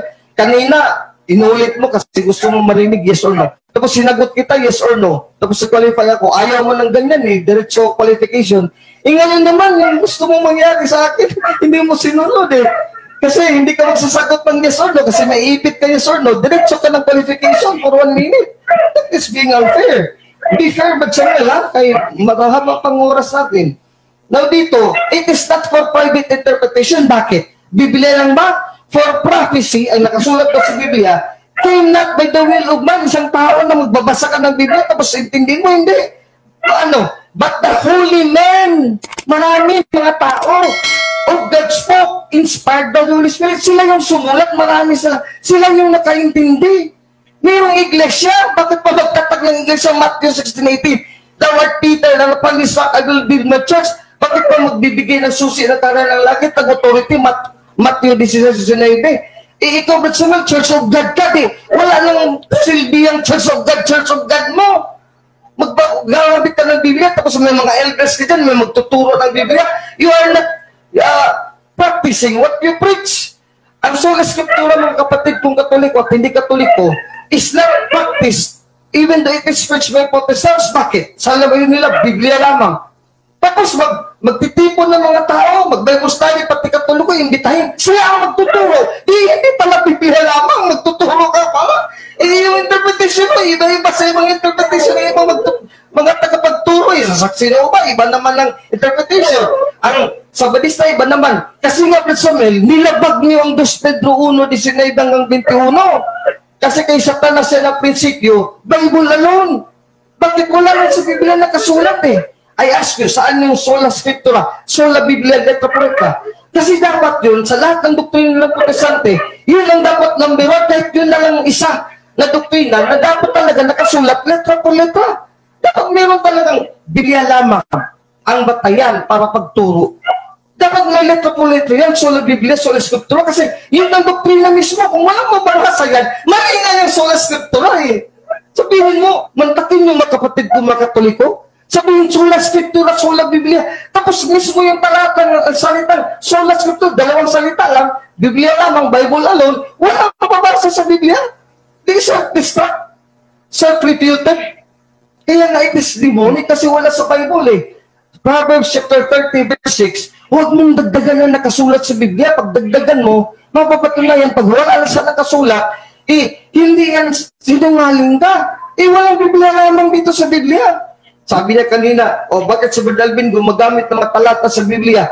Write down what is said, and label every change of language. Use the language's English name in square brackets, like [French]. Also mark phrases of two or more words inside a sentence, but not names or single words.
[Filipino] Kanina, inulit mo kasi gusto mo marinig [English] yes or no. [Filipino] Tapos sinagot kita [English] yes or no. [Filipino] Tapos qualify ako, ayaw mo ng ganyan diretso qualification. Ngayon naman, yung gusto mo mangyari sa akin, hindi mo sinunod Kasi hindi ka magsasagot ng [English] yes or no [Filipino] kasi may ipit ka [English] yes or no. [Filipino] Diretso ka ng qualification [English] for 1 minute. That is being unfair. Be fair, but [Filipino] Samuel, kay marahaba pang oras natin. Now dito, [English] it is not for private interpretation. [Filipino] Bakit? Biblia lang ba? [English] For prophecy, [Filipino] ang nakasulat ko sa Biblia, [English] came not by the will of man. [Filipino] Isang tao na magbabasa ka ng Biblia, tapos intindihin mo, hindi. [English] But the holy men, [Filipino] marami mga tao [English] of God spoke, inspired by the Holy Spirit. [Filipino] Sila yung sumulat, marami sila yung nakaintindi. Mayroong iglesia, bakit pa magtatag ng iglesia Matthew 16:18? [English] Thou art Peter, [Filipino] na napalis [English] I will build my church. [Filipino] Bakit pa magbibigay ng susi na taran ng langit ng authority? Matthew 16:19. Ikaw, Brother Samuel, Church of God ka Wala nang silbi ang Church of God mo. Maggamit ka ng Biblia, tapos may mga elders ka dyan, may magtuturo ng Biblia. [English] You are not practicing what you preach. [Filipino] Ang [Latin] sola scriptura, [Filipino] mga kapatid kong Katoliko at hindi Katoliko, [English] is not practiced, even though it is preached by Protestants. [Filipino] Bakit? Sa labayon nila, Biblia lamang. Tapos magtitipon ng mga tao, mag-Bible study, pati Katoliko, imbitahin. Sila ang magtuturo. Hindi pala Biblia lamang, magtuturo ka pala. Yung interpretation mo, iba-iba sa ibang interpretation ng ibang mga tagapagturo. Sasaksi na ba? Iba naman ng interpretation. Ang Sabadista, iba naman. Kasi nga, Brother Samuel, nilabag niyo ang 2 Pedro 1:19 hanggang 21. Kasi kay Satanas yan ang prinsipyo, [English] Bible alone. [Filipino] Bakit wala rin sa Biblia nakasulat [English] I ask you, [Filipino] saan yung [Latin] sola scriptura, sola Biblia, [Spanish] letra pureta? [Filipino] Kasi dapat yun, sa lahat ng doktrina ng Protestante, yun ang dapat number 1, kahit yun na lang isa na doktrina na dapat talaga nakasulat, [Spanish] letra por letra. [Filipino] Dapat meron talagang Biblia lamang ang batayan para pagturo. Dapat may [Spanish] letra po letra [Filipino] yan, [Latin] sola Biblia, sola scriptura, [Filipino] kasi yun ang doktrina mismo. Kung walang mababasa yan, mali nga yung [Latin] sola scriptura [Filipino] Sabihin mo, mantakin yung mga kapatid ko, mga Katoliko. Sabihin, [Latin] sola scriptura, sola Biblia. [Filipino] Tapos mismo yung talata ng salitang [Latin] sola scriptura, [Filipino] 2 salita lang, Biblia lamang, [English] Bible alone, [Filipino] walang mababasa sa Biblia. [English] They self-destruct, self-refuted. [Filipino] Kaya nga [English] it is demonic [Filipino] kasi wala sa Bible Proverbs chapter 30, verse 6, huwag mong dagdagan na nakasulat sa Biblia. Pag dagdagan mo, mapapatunayan, pag wala na sa nakasulat, hindi yan sinungaling ka. Walang Biblia lamang dito sa Biblia. Sabi niya kanina, bakit si Brother Alvin gumagamit ng mga talata sa Biblia?